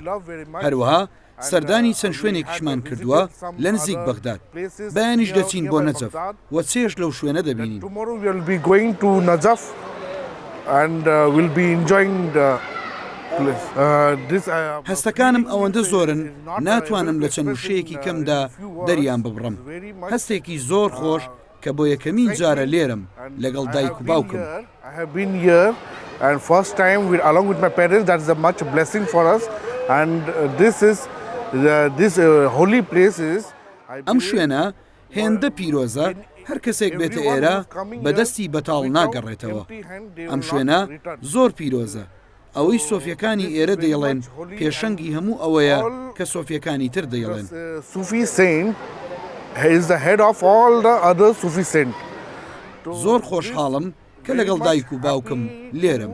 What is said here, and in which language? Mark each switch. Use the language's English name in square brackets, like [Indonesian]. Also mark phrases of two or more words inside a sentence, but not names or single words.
[Central Kurdish] هەروەها سەردانی چەند شوێنێکیشمان کردووە لە نزیک بەغداد. بەیانیش دەچین بۆ نەجەف وە چێش لەو شوێنە دەبینین. [English] Tomorrow we will be going to Najaf and we'll be enjoying the place. [Central Kurdish] هەستەکانم ئەوەندە زۆرن ناتوانم لە چەند وشەیەکی کەمدا دەریان ببڕم. هەستێکی زۆر خۆش کە بۆ یەکەمین جارە لێرم لەگەڵ دایک و باوکم. [English] I have been here and first time along with my parents. That is a much blessing for us and this holy places. [Central Kurdish] ئەم شوێنە هێندە پیرۆزە هەر کەسێک بێتە ئێرە بەدەستی بەتاڵ ناگەڕێتەوە. ئەم شوێنە زۆر پیرۆزە. ئەوەی سۆفیەکانی ئێرە دەیڵێن پێشەنگی هەموو ئەوەیە کە سۆفیەکانی تر دەیڵێن. [English] Sufi saint is the head of all the other Sufi saints. [Central Kurdish] زۆر خۆشحاڵم کە لەگەڵ دایک و باوکم لێرەم.